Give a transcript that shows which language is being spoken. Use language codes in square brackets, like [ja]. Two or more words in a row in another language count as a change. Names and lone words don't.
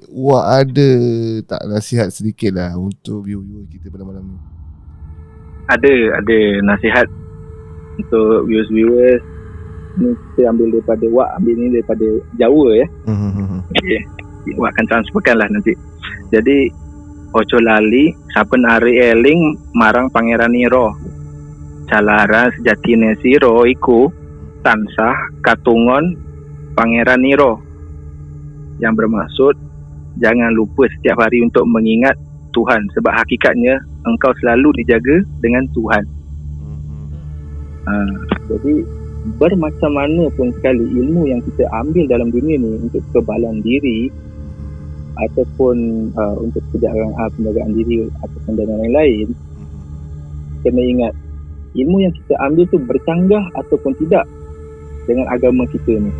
[ms] Wak ada tak nasihat sedikit lah untuk viewer kita pada malam ni? Ada nasihat untuk viewers ni. Kita ambil daripada Wak, ambil ni daripada Jawa ya. Okay. Wak akan transferkan lah nanti. [jv] Jadi ojo lali saben ari eling marang Pangeran Nira. Jalaran sejatine sira iku tansah katungon Pangeran Nira. [ms] Yang bermaksud jangan lupa setiap hari untuk mengingat Tuhan, sebab hakikatnya engkau selalu dijaga dengan Tuhan. Jadi bermacam mana pun sekali ilmu yang kita ambil dalam dunia ni untuk kekebalan diri ataupun untuk penjagaan diri ataupun dan lain-lain, kena ingat ilmu yang kita ambil tu bercanggah ataupun tidak dengan agama kita ni.